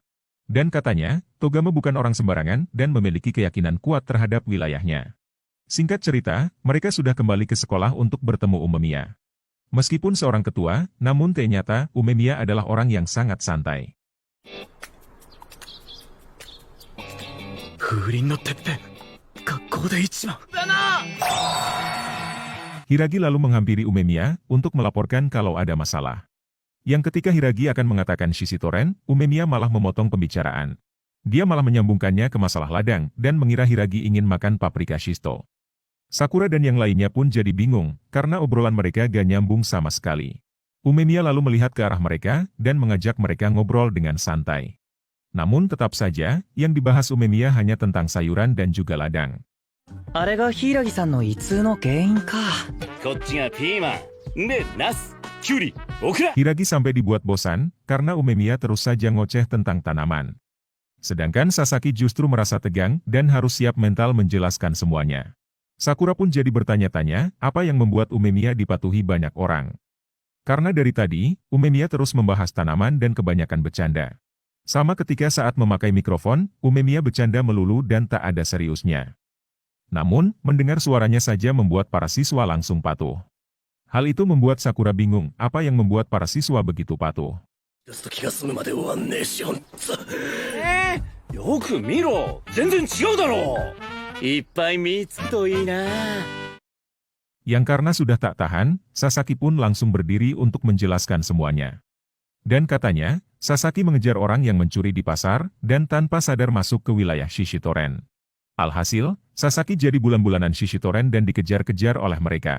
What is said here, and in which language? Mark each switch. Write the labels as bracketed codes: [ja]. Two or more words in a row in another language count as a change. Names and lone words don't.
[id] Dan katanya, Togame bukan orang sembarangan dan memiliki keyakinan kuat terhadap wilayahnya. Singkat cerita, mereka sudah kembali ke sekolah untuk bertemu Umemiya. Meskipun seorang ketua, namun ternyata Umemiya adalah orang yang sangat santai. [ja] 風鈴のてっぺん, 学校で一番. [id] Hiragi lalu menghampiri Umemiya untuk melaporkan kalau ada masalah. Yang ketika Hiragi akan mengatakan Shishitoren, Umemiya malah memotong pembicaraan. Dia malah menyambungkannya ke masalah ladang dan mengira Hiragi ingin makan paprika shisto. Sakura dan yang lainnya pun jadi bingung karena obrolan mereka gak nyambung sama sekali. Umemiya lalu melihat ke arah mereka dan mengajak mereka ngobrol dengan santai. Namun tetap saja, yang dibahas Umemiya hanya tentang sayuran dan juga ladang. [ja] あれが柊さんの胃痛の原因か。こっちがピーマン。で、ナス、キュウリ、オクラ。 [id] Hiragi sampai dibuat bosan karena Umemiya terus saja ngoceh tentang tanaman. Sedangkan Sasaki justru merasa tegang dan harus siap mental menjelaskan semuanya. Sakura pun jadi bertanya-tanya apa yang membuat Umemiya dipatuhi banyak orang. Karena dari tadi, Umemiya terus membahas tanaman dan kebanyakan bercanda. Sama ketika saat memakai mikrofon, Umemiya bercanda melulu dan tak ada seriusnya. Namun, mendengar suaranya saja membuat para siswa langsung patuh. Hal itu membuat Sakura bingung apa yang membuat para siswa begitu patuh. [ja] よく見ろ。全然違うだろう。いっぱい見つくといいな。 [id] Yang karena sudah tak tahan, Sasaki pun langsung berdiri untuk menjelaskan semuanya. Dan katanya, Sasaki mengejar orang yang mencuri di pasar dan tanpa sadar masuk ke wilayah Shishitoren. Alhasil, Sasaki jadi bulan-bulanan Shishitoren dan dikejar-kejar oleh mereka.